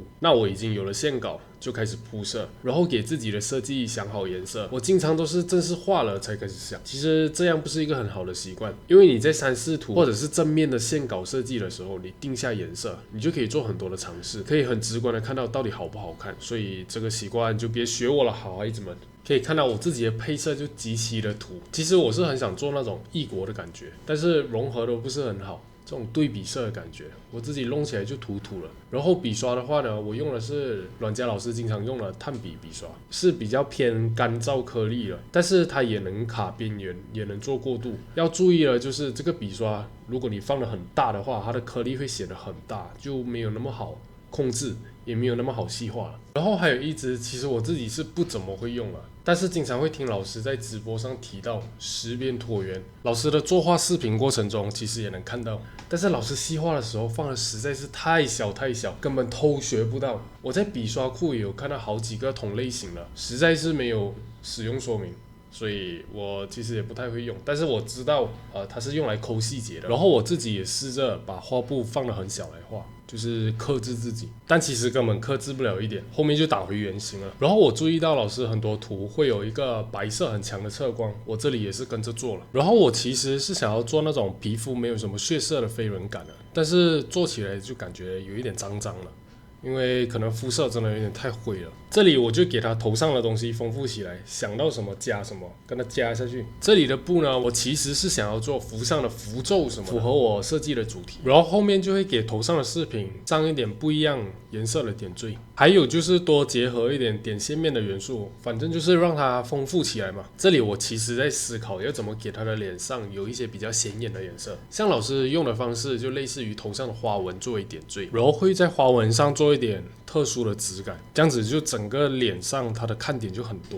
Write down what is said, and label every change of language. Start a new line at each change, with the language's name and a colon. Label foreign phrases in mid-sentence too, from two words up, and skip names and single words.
Chinese: 那我已經有了線稿，就開始鋪色，然後給自己的設計想好顏色。我經常都是正式畫了才開始想，其實這樣不是一個很好的習慣，因為你在3-4圖或者是正面的線稿設計的時候，你定下顏色，你就可以做很多的嘗試，可以很直觀的看到到底好不好看。所以這個習慣就別學我了，好孩子們。可以看到我自己的配色就極其的土。其實我是很想做那種異國的感覺，但是融合的不是很好，這種對比色的感覺，我自己弄起來就土土了。然後筆刷的話呢，我用的是阮家老師經常用的炭筆筆刷，是比較偏乾燥顆粒的，但是它也能卡邊緣，也能做過渡。要注意的就是這個筆刷，如果你放得很大的話，它的顆粒會顯得很大，就沒有那麼好控制，也沒有那麼好細化了。然後還有一支，其實我自己是不怎麼會用了，但是經常會聽老師在直播上提到10邊橢圓。老師的作畫視頻過程中，其實也能看到，但是老師細畫的時候放的實在是太小，根本偷學不到。我在筆刷庫也有看到好幾個同類型的，實在是沒有使用說明。所以我其實也不太會用，但是我知道，它是用來摳細節的。然後我自己也試着把畫布放得很小來畫，就是克制自己，但其實根本克制不了一點，後面就打回原形了。然後我注意到老師很多圖會有一個白色很強的側光，我這裡也是跟着做了。然後我其實是想要做那種皮膚沒有什麼血色的飛輪感的，但是做起來就感覺有一點髒髒了。因為可能膚色真的有點太灰了，這裡我就給它頭上的東西豐富起來，想到什麼加什麼，跟它加下去。這裡的布呢，我其實是想要做符上的符咒什麼，符合我設計的主題。然後後面就會給頭上的飾品上一點不一樣顏色的點綴，還有就是多結合一點點線面的元素，反正就是讓它豐富起來嘛。這裡我其實在思考要怎麼給它的臉上有一些比較顯眼的顏色，像老師用的方式就類似於頭上的花紋作為點綴，然後會在花紋上做一點特殊的質感，這樣子就整個臉上它的看點就很多。